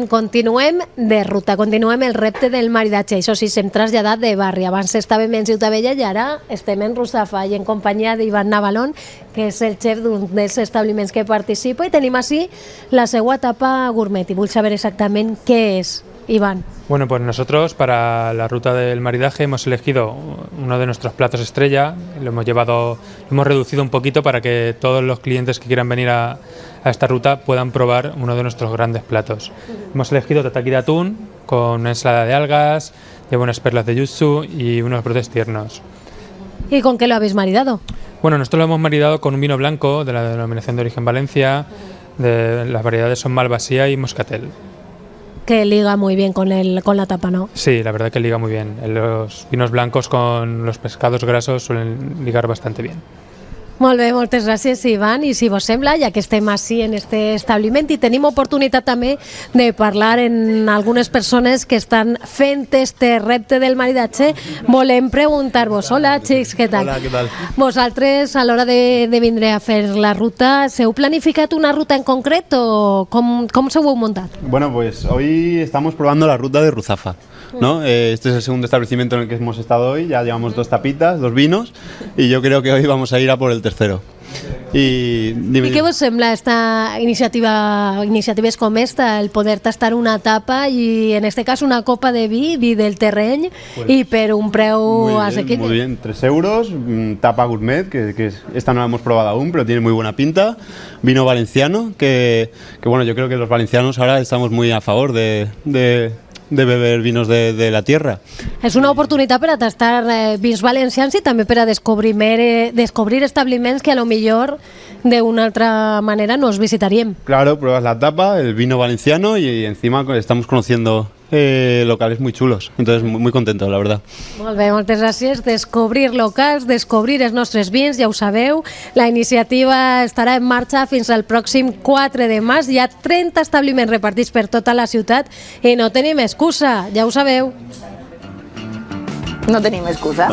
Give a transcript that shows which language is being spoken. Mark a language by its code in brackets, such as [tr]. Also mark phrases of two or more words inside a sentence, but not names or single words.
[ca] Continuem de ruta, continuem el repte del maridatge. Això sí, s'hem traslladat de barri. Abans estàvem en Ciutadella i ara estem en Russafa i en companyia d'Ivan Navalón, que és el xef d'un dels establiments que participa, i tenim així la seva tapa gourmet. I vull saber exactament què és, Iván. [es] Bueno, pues nosotros para la ruta del maridaje hemos elegido uno de nuestros platos estrella, lo hemos reducido un poquito para que todos los clientes que quieran venir a esta ruta puedan probar uno de nuestros grandes platos. Hemos elegido tataki de atún con una ensalada de algas, lleva unas perlas de yuzu y unos brotes tiernos. ¿Y con qué lo habéis maridado? Bueno, nosotros lo hemos maridado con un vino blanco de la denominación de origen Valencia, las variedades son Malvasía y Moscatel. Que liga muy bien con la tapa, ¿no? Sí, la verdad que liga muy bien. Los vinos blancos con los pescados grasos suelen ligar bastante bien. [ca] Molt bé, moltes gràcies, Ivan. I si vos sembla, ja que estem així en este establiment i tenim oportunitat també de parlar amb algunes persones que estan fent este repte del maridatge, volem preguntar-vos. Hola, xics, què tal? Hola, què tal? Vosaltres, a l'hora de vindre a fer la ruta, s'heu planificat una ruta en concret o com s'ho heu muntat? [es] Bueno, pues hoy estamos probando la ruta de Russafa, ¿no? Este es el segundo establecimiento en el que hemos estado hoy, ya llevamos 2 tapitas, 2 vinos, y yo creo que hoy vamos a ir a por el tercero. [ca] I què vos sembla esta iniciatives com esta, el poder tastar una tapa i en este cas una copa de vi del terreny, pues, i per un preu asequible? [es] Muy bien, 3 euros, tapa gourmet, que esta no la hemos probado aún, pero tiene muy buena pinta, vino valenciano, que bueno, yo creo que los valencianos ahora estamos muy a favor de beber vinos de la tierra. [ca] És una oportunitat per a tastar vins valencians i també per a descobrir establiments que a lo millor d'una altra manera no els visitaríem. [es] Claro, pruebas la tapa, el vino valenciano y encima estamos conociendo locales muy chulos, entonces muy contento, la verdad. [ca] Molt bé, moltes gràcies. Descobrir locals, descobrir els nostres vins, ja ho sabeu. La iniciativa estarà en marxa fins al pròxim 4 de març. Hi ha 30 establiments repartits per tota la ciutat i no tenim excusa, ja ho sabeu. No tenim excusa.